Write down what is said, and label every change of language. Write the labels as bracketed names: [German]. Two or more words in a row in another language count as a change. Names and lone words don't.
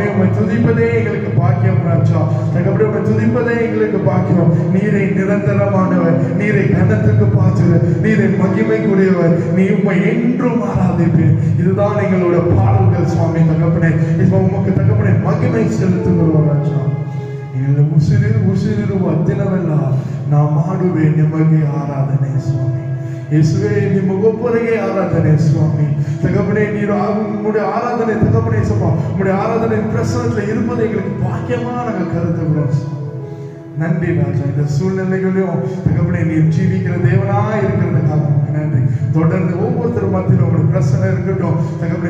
[Tamil] உங்களை துதிப்பதே எங்களுக்கு பாக்கியம் ராஜா. தகப்பனே உங்களை துதிப்பதே எங்களுக்கு பாக்கியம். நீரை நிரந்தரமானவர், நீரை கனத்துக்கு பாய்ச்சவர், நீரை மகிமைக்குரியவர், நீ உண்மை என்றும் ஆராதிப்பேன். இதுதான் எங்களோட பாடல்கள் சுவாமி. தகப்பனே இப்ப உமக்கு தகப்பனே மகிமை செலுத்துகிறோம் ராஜா. [Kannada] எங்களை ಉಸಿರಿರುವ ದಿನವೆಲ್ಲ ನಾ ಮಾಡುವೆ ನಿಮಗೆ ಆರಾಧನೆ ಸ್ವಾಮಿ. ಯೇಸುವೆ ನಿಮಗೊಬ್ಬರಿಗೆ ಆರಾಧನೆ ಸ್ವಾமி. [Tamil] தகப்பனே நீர் உங்களுடைய ஆராதனை தகப்பனே சப்பா உங்களுடைய ஆராதனை பிரசனத்துல இருப்பதை எங்களுக்கு பாக்கியமா நாங்கள் கருதுகிறோம். நன்றி ராஜா. இந்த சூழ்நிலைகளையும் தகப்பனே நீர் ஜீவிக்கிற தேவனா இருக்கிறதுக்காக நன்றி. தொடர்ந்து ஒவ்வொருத்தரும் மத்தியில் உங்களுக்கு பிரச்சனை இருக்கட்டும் தகப்பனே.